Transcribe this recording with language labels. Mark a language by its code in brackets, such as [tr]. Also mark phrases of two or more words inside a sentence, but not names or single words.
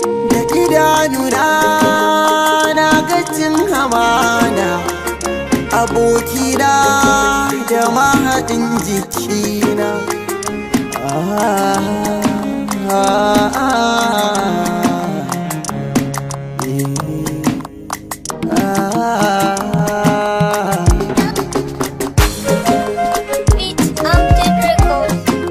[ha] Da idanuna na ga cin amana, abokina da mahaɗin jikina. Ah, ah, ah, eh, ah. [en] Beat Amjad Records.